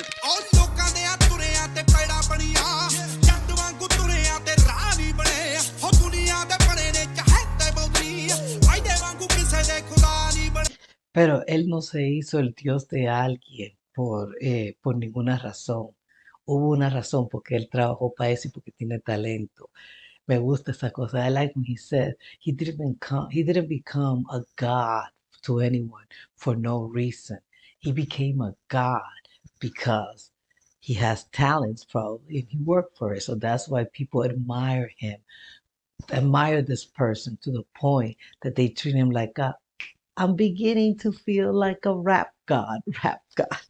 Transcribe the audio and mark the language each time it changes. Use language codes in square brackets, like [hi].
[pa] ਉਹ ਲੋਕਾਂ ਦੇ ਆ ਤੁਰਿਆਂ ਤੇ ਪੈੜਾ ਬਣੀਆਂ ਜੱਟ ਵਾਂਗੂ ਤੁਰਿਆਂ ਤੇ ਰਾਹ ਨਹੀਂ ਬਣੇ ਹੋ ਦੁਨੀਆ ਦੇ ਬਣੇ ਨੇ ਚਾਹੇ ਤੇ ਬੌਧੀ ਵਾਇਦੇ ਵਾਂਗੂ ਕਿਸੇ ਦੇ ਖੁਦਾ ਨਹੀਂ ਬਣੇ [es] Pero él no se hizo el Dios de alguien por ninguna razón. Hubo una razón porque él trabajó para eso y porque tiene talento. Me gusta esa cosa. [en] I like when he said he didn't become a god to anyone for no reason. He became a god because he has talents probably and he worked for it. So that's why people admire this person to the point that they treat him like I'm beginning to feel like a rap god. Rap god.